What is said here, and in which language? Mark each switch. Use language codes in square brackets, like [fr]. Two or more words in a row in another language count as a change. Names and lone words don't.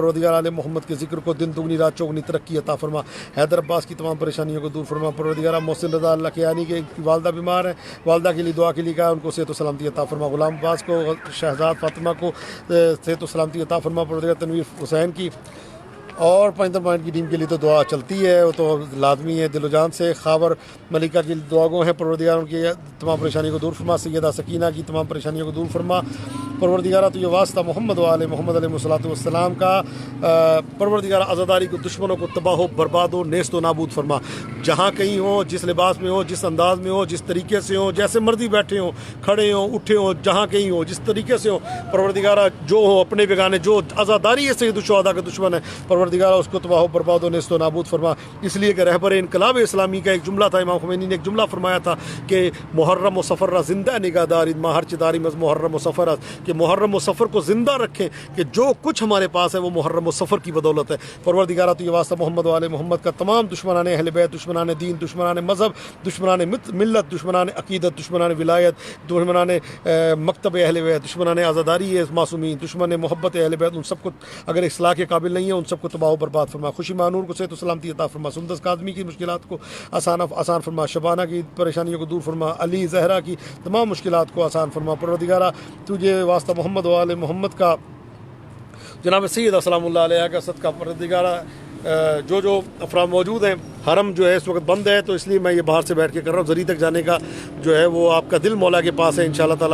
[ur] پروردگار آل محمد کے ذکر کو دن دگنی رات چوگنی ترقی عطا فرما. حیدر عباس کی تمام پریشانیوں کو دور فرما۔ پروردگار محسن رضا اللہ کے یعنی کہ والدہ بیمار ہے، والدہ کے لیے دعا کے لیے کہا، ان کو صحت و سلامتی عطا فرما. غلام عباس کو، شہزاد فاطمہ کو صحت و سلامتی عطا فرما. پروردگار تنویر حسین کی اور پنجتن پوائنٹ کی ٹیم کے لیے تو دعا چلتی ہے، وہ تو لازمی ہے دل و جان سے۔ خاور ملکہ کی دعا گو ہیں، پروردگار ان کی تمام پریشانیوں کو دور فرما، سیدہ سکینہ کی تمام پریشانیوں کو دور فرما پروردگارہ۔ تو یہ واسطہ محمد و آل محمد علیہ الصلوۃ والسلام کا، پروردگارہ عزاداری کو، دشمنوں کو تباہ و برباد و نیست و نابود فرما، جہاں کہیں ہو، جس لباس میں ہو، جس انداز میں ہو، جس طریقے سے ہو، جیسے مرضی بیٹھے ہوں، کھڑے ہوں، اٹھے ہوں، جہاں کہیں ہو، جس طریقے سے ہو، پروردگارہ جو ہو اپنے بیگانے، جو عزاداری ہے سید الشہداء کا دشمن ہے، پروردگارہ اس کو تباہ و برباد و نیست و نابود فرما۔ اس لیے کہ رہبر انقلاب اسلامی کا ایک جملہ تھا، امام خمینی نے ایک جملہ فرمایا تھا کہ [fa] محرم و سفر را زندہ نگاہ دارید ما ہر چداری مز محرم و سفر است، [ur] کہ محرم و سفر کو زندہ رکھیں، کہ جو کچھ ہمارے پاس ہے وہ محرم و سفر کی بدولت ہے۔ پروردگارہ تو یہ واسطہ محمد و آل محمد کا تمام دشمنان اہل بیت، دشمنان دین، دشمنان مذہب، دشمنان ملت، دشمنان عقیدت، دشمنان ولایت، دشمنان مکتب اہل بیت، دشمنان عزاداری معصومین، دشمن محبت اہل بیت، ان سب کو اگر اصلاح کے قابل نہیں ہے ان سب کو تباہ و برباد فرما۔ خوشی مانور کو صحت و سلامتی عطا فرما، سندس کاظمی کی مشکلات کو آسان فرما، شبانہ کی پریشانیوں کو دور فرما، علی زہرا کی تمام مشکلات کو آسان فرما۔ پروردگارہ تجھے واسطہ محمد و آل محمد کا، جناب سید سلام اللہ علیہ کا صدقہ، پروردگارہ جو افراد موجود ہیں، حرم جو ہے اس وقت بند ہے تو اس لیے میں یہ باہر سے بیٹھ کے کر رہا ہوں، زری تک جانے کا جو ہے وہ آپ کا دل مولا کے پاس ہے انشاءاللہ تعالیٰ۔